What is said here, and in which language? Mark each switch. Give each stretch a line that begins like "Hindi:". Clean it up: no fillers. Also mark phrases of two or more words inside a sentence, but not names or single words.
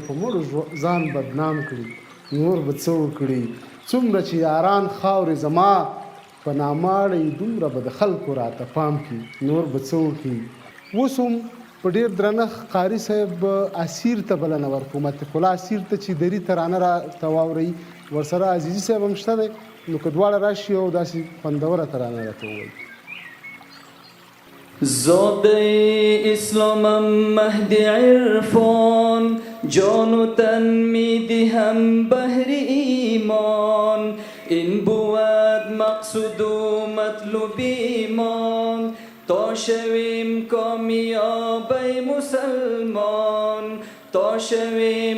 Pashto: په مړو ځان بدنام کړي نور به څه وکړي څومره چې یاران خاورې زما په ناماړی دومره به د خلکو راته پام کړي نور به څه وکړي اوس هم په ډېر درنښت قاري صاحب اسیر ته بلنه ورکوم عتیق الله اسیر ته چې دري ترانه راته واورئ ورسره عزیزي صاحب هم شته دی نو که دواړه راشي او داسې خوندوره ترانه راته ووایي
Persian: زاده اسلامم مهد عرفان جان و تن می دهم بهر ایمان این بود مقصود و مطلوب ایمان تا شویم کامیاب ای مسلمان تا شویم